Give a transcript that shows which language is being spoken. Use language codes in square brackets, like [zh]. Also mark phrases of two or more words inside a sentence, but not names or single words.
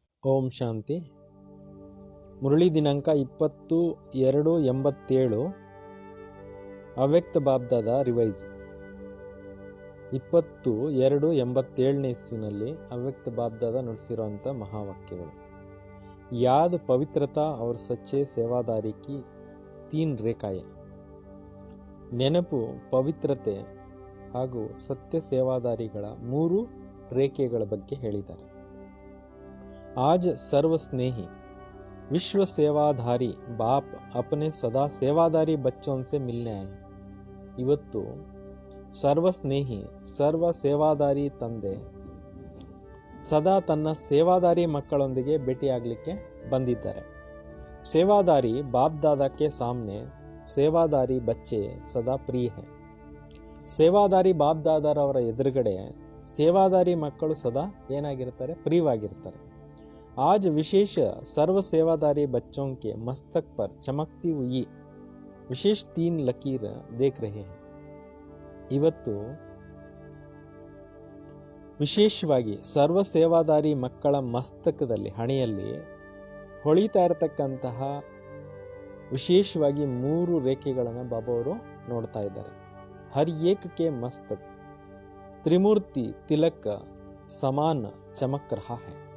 [kn] ಓಂ ಶಾಂತಿ. ಮುರಳಿ ದಿನಾಂಕ 20/2/87. ಅವ್ಯಕ್ತ ಬಾಬ್ದಾದ ರಿವೈಸ್. 20/2/87 ಇಸ್ವಿನಲ್ಲಿ ಅವ್ಯಕ್ತ ಬಾಬ್ದಾದ ನುಡಿಸಿರುವಂಥ ಮಹಾವಾಕ್ಯಗಳು. [hi] याद पवित्रता और सच्चे सेवादारी की 3 ರೇಖಾಯ. [kn] ನೆನಪು, ಪವಿತ್ರತೆ ಹಾಗೂ ಸತ್ಯ ಸೇವಾದಾರಿಗಳ 3 ರೇಖೆಗಳ ಬಗ್ಗೆ ಹೇಳಿದ್ದಾರೆ. [hi] आज सर्व स्नेही विश्व सेवाधारी बाप अपने सदा सेवादारी बच्चों से मिलने आए. [kn] ಇವತ್ತು ಸರ್ವ ಸ್ನೇಹಿ ಸರ್ವ ಸೇವಾದಾರಿ ತಂದೆ ಸದಾ ತನ್ನ ಸೇವಾದಾರಿ ಮಕ್ಕಳೊಂದಿಗೆ ಭೇಟಿಯಾಗಲಿಕ್ಕೆ ಬಂದಿದ್ದಾರೆ. [hi] सेवादारी बाप दादा के सामने सेवादारी बच्चे सदा प्रिय है. [kn] ಸೇವಾದಾರಿ ಬಾಪ್ ದಾದಾರವರ ಎದುರುಗಡೆ ಸೇವಾದಾರಿ ಮಕ್ಕಳು ಸದಾ ಏನಾಗಿರ್ತಾರೆ? ಪ್ರಿಯವಾಗಿರ್ತಾರೆ. [hi] आज विशेष सर्व सेवादारी बच्चों के मस्तक पर चमकती हुई विशेष 3 लकीर देख रहे हैं. [kn] ಇವತ್ತು ವಿಶೇಷವಾಗಿ ಸರ್ವ ಸೇವಾದಾರಿ ಮಕ್ಕಳ ಮಸ್ತಕದಲ್ಲಿ, ಹಣೆಯಲ್ಲಿ ಹೊಳಿತಾ ಇರತಕ್ಕಂತಹ ವಿಶೇಷವಾಗಿ 3 ರೇಖೆಗಳನ್ನು ಬಾಬಾ ಅವರು ನೋಡ್ತಾ ಇದ್ದಾರೆ. [hi] हर एक के मस्तक त्रिमूर्ति तिलक समान चमक रहा है.